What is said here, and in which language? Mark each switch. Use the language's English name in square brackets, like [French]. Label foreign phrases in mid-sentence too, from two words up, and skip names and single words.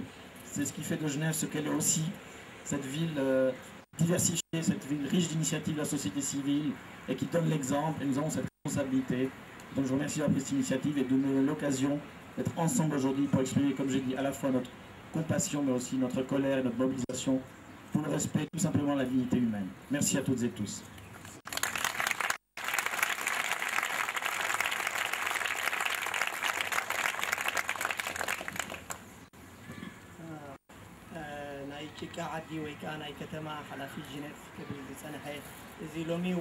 [French] C'est ce qui fait de Genève ce qu'elle est aussi, cette ville diversifiée, cette ville riche d'initiatives de la société civile et qui donne l'exemple. Et nous avons cette responsabilité. Donc je vous remercie d'avoir pris cette initiative et de nous donner l'occasion d'être ensemble aujourd'hui pour exprimer, comme j'ai dit, à la fois notre compassion, mais aussi notre colère et notre mobilisation pour le respect, tout simplement, de la dignité humaine. Merci à toutes et tous. [Tigrinya] ጭቃ ዓዲ ወይ ከዓ ናይ ከተማ ሓላፊ ጅነት ክብል ዝፀንሐ እዚ ሎሚ